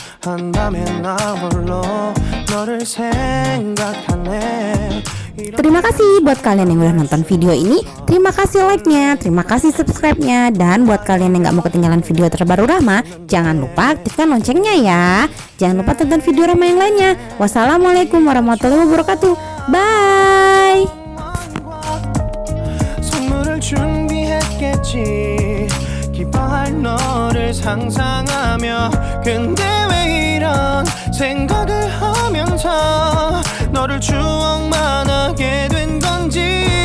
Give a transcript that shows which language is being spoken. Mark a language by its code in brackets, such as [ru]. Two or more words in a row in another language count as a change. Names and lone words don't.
[ko] 한밤에 나 홀로 너를 생각하네. [id] Terima kasih buat kalian yang udah nonton video ini. Terima kasih like-nya, terima kasih subscribe-nya. Dan buat kalian yang gak mau ketinggalan video terbaru Rahma, jangan lupa aktifkan loncengnya ya. Jangan lupa tonton video Rahma yang lainnya. [ar] والسلام عليكم ورحمة الله وبركاته. [id] Bye. [ko] 선물을 준비했겠지. 기뻐할 너를 상상하며 근데 왜 이런 생각을 하면서 너를 추억만 하게 된 건지